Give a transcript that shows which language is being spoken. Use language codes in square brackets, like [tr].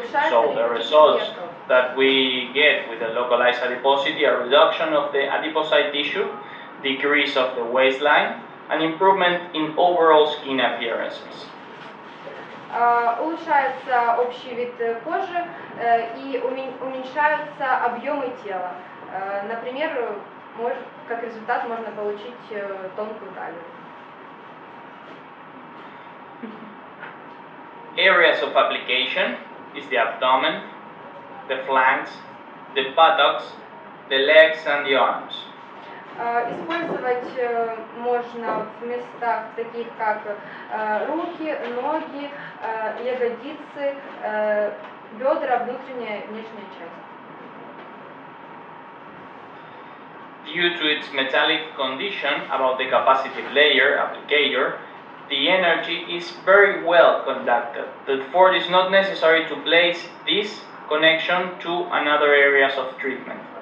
[en] So the results that we get with the localized adiposity are reduction of the adipocyte tissue, decrease of the waistline, and improvement in overall skin appearances. [ru] Улучшается общий вид кожи и уменьшаются объемы тела. Например, как результат можно получить тонкую талию. [en] Areas of application is the abdomen, the flanks, the buttocks, the legs, and the arms. [ru] Использовать можно в местах таких как руки, ноги, ягодицы, бедра, внутренняя и внешняя часть. [en] Due to its metallic condition about the capacitive layer applicator, the energy is very well conducted. Therefore, it is not necessary to place this connection to another areas of treatment.